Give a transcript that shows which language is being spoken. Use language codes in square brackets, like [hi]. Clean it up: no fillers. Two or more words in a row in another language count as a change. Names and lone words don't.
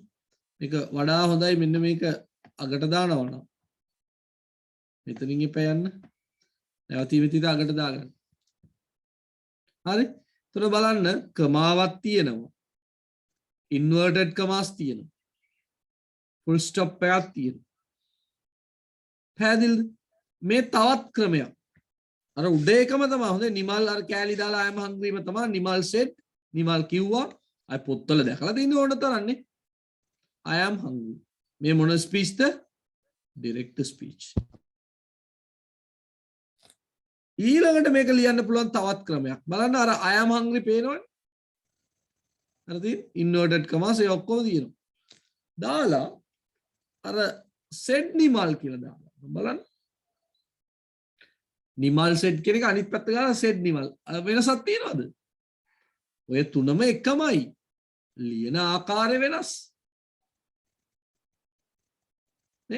[si] මේක වඩා හොඳයි මෙන්න මේක අගට දානවා නම්. මෙතනින් එපා යන්න. නැවතී මෙතිද අගට දාගන්න. හරි? එතන බලන්න කමාවක් තියෙනවා. [en] inverted commas තියෙනවා. full stop [si] එකක් තියෙනවා. පැහැදිලිද? මේ තවත් ක්‍රමයක්. අර උඩ එකම තමයි. හොඳේ නිමල් අර කෑලි දාලා [en] I am hungry [si] ම තමයි. නිමල් said නිමල් කිව්වා. අය පොත්වල දැකලා තියෙන ඕන තරන්නේ. [en] I am hungry. [si] මේ මොන ස්පීච් ද? [en] direct speech. [si] ඊළඟට මේක ලියන්න පුළුවන් තවත් ක්‍රමයක්. බලන්න අර [en] I am hungry [si] පේනවනේ. හරිද? [en] inverted commas [si] ඒ ඔක්කොම තියෙනවා. දාලා අර said නිමල් කියලා දාලා. බලන්න. නිමල් said කියන එක අනිත් පැත්ත ගාලා said නිමල්. වෙනසක් තියනවද? ඔය තුනම එකමයි. ලියන ආකාරය වෙනස්. නේ?